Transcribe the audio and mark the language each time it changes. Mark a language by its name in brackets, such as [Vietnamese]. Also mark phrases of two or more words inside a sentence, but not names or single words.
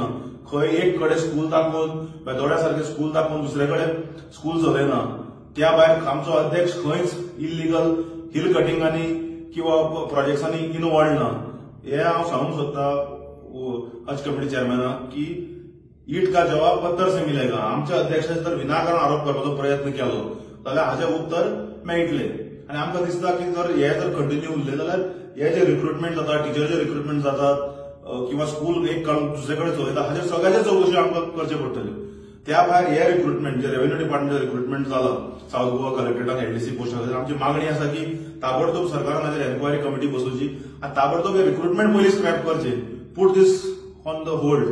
[Konkani] खंय एक कडेन स्कूल दाखोवन बेतोड्या सारखे स्कूल दाखोवन दुसरे कडेन स्कूल चलयना. त्या भायर आमचो अध्यक्ष खंयच [English] illegal hill [Konkani] कटिंगांनी किंवा प्रोजेक्ट्सांनी इनवॉल्ड ना. हे हांव सांगूंक सोदता हज कमिटी चेअरमॅनाक की [Hindi] ईट का जवाब पत्तर से मिलेगा. [Konkani] आमच्या अध्यक्षाचे जर विनाकारण आरोप करपाचो प्रयत्न केलो जाल्यार हाचे उत्तर मेळटले. आनी आमकां दिसता की जर हे जर कंटिन्यू उरले जाल्यार हे जे रिक्रुटमेंट जाता, टिचरचे रिक्रुटमेंट जातात किंवा स्कूल एक दुसरे कडेन चलयता, हाचे सगळ्याचे चौकशी आमकां करचे पडटल्यो. त्या भायर हे रिक्रुटमेंट जे [English] revenue department [Konkani] रिक्रुटमेंट जालो साऊथ गोवा कलेक्टरेटान एलडीसी पोस्ट खातीर आमची मागणी आसा की ताबडतोब सरकारान हाचेर [English] enquiry committee [Konkani] बसोवची आनी ताबडतोब हे रिक्रुटमेंट पयलीं स्क्रॅप करचे, [English] put this on the hold.